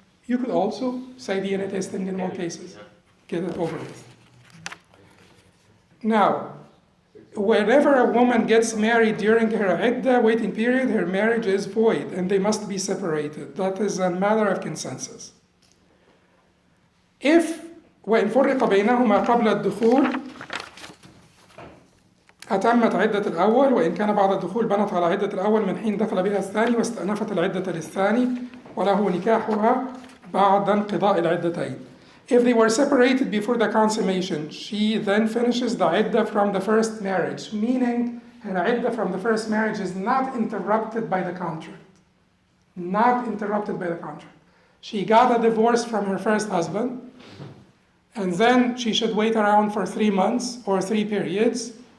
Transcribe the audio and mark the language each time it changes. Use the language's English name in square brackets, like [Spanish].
[English] You could also say DNA testing in all cases. Get it over with. Now, whenever a woman gets married during her iddah waiting period, her marriage is void and they must be separated. That is a matter of consensus. If [Arabic] وإن فرق بينهما قبل الدخول أتمت عدة الأول وإن كان بعد الدخول بنت على عدة الأول من حين دخل بها الثاني واستأنفت العدة للثاني وله نكاحها بعد انقضاء العدتين. [English] If they were separated before the consummation, she then finishes the iddah from the first marriage, meaning her iddah from the first marriage is not interrupted by the contract. Not interrupted by the contract. She got a divorce from her first husband, and then she should wait around for 3 months or 3 periods.